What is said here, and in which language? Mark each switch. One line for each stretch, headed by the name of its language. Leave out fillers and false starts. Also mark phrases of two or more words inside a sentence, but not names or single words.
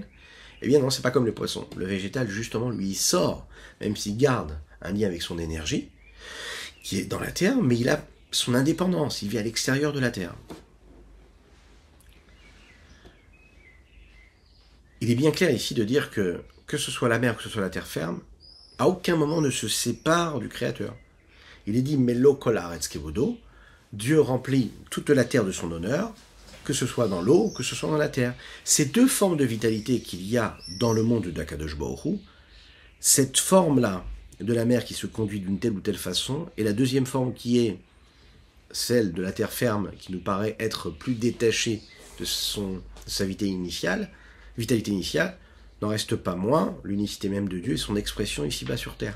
French: Eh bien non, c'est pas comme le poisson. Le végétal, justement, lui, il sort, même s'il garde un lien avec son énergie, qui est dans la terre, mais il a son indépendance, il vit à l'extérieur de la terre. Il est bien clair ici de dire que ce soit la mer, que ce soit la terre ferme, à aucun moment ne se sépare du Créateur. Il est dit «
Hebrew: מלא כל הארץ כבודו »,
French: Dieu remplit toute la terre de son honneur, que ce soit dans l'eau, que ce soit dans la terre. Ces deux formes de vitalité qu'il y a dans le monde d'
Hebrew: הקדוש ברוך הוא,
French: cette forme-là de la mer qui se conduit d'une telle ou telle façon, et la deuxième forme qui est celle de la terre ferme, qui nous paraît être plus détachée de sa vitalité initiale, n'en reste pas moins l'unicité même de Dieu et son expression ici-bas sur terre.